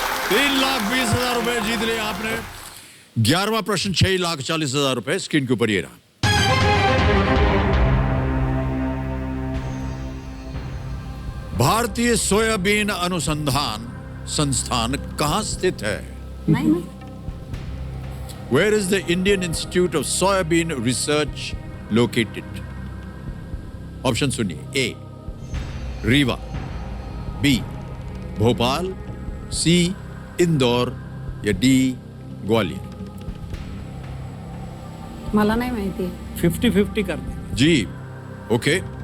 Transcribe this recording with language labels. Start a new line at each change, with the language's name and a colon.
Hindi: 3,20,000 रुपए जीत लिए आपने. 11वां प्रश्न 6,40,000 रुपए स्क्रीन के ऊपर ये रहा. भारतीय सोयाबीन अनुसंधान संस्थान कहाँ स्थित है? नहीं नहीं
English: Where is the Indian Institute of Soybean Research located?
Hindi: Option सुनिए. ए रीवा, बी भोपाल, सी इंदौर या डी ग्वालियर.
Marathi: मला नाही माहिती.
Hindi: 50-50 कर दें. जी ओके.